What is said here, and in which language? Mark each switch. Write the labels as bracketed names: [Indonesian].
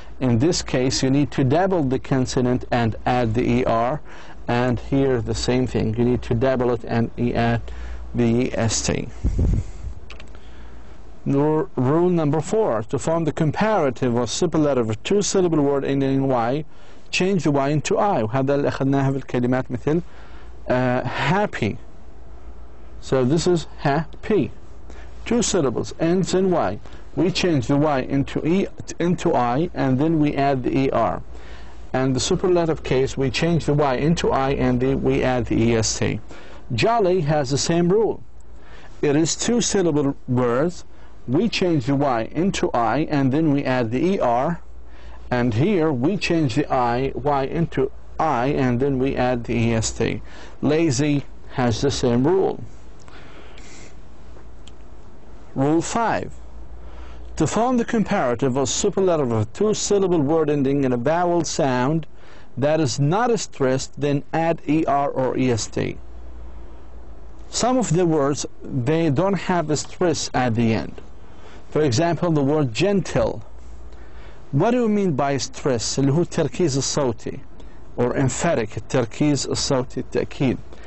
[English] In this case, you need to double the consonant and add the ER. And here, the same thing. You need to double it and add the EST. Rule number 4. To form the comparative or superlative of two-syllable word ending in Y, change the Y into I. [Arabic] وهذا اللي أخذناها في الكلمات مثل happy. [English] So this is happy. Two syllables, ends in Y. We change the Y into I, and then we add the ER. And the superlative case, we change the Y into I, and then we add the EST. Jolly has the same rule. It is two syllable words. We change the Y into I, and then we add the ER. And here, we change the Y into I, and then we add the EST. Lazy has the same rule. Rule 5. To form the comparative or superlative of a two-syllable word ending in a vowel sound that is not stressed, then add ER or EST. Some of the words, they don't have a stress at the end. For example, the word gentle. What do you mean by stress? [Arabic] اللي هو التركيز الصوتي, [English] or emphatic, [Arabic] التركيز الصوتي, التأكيد.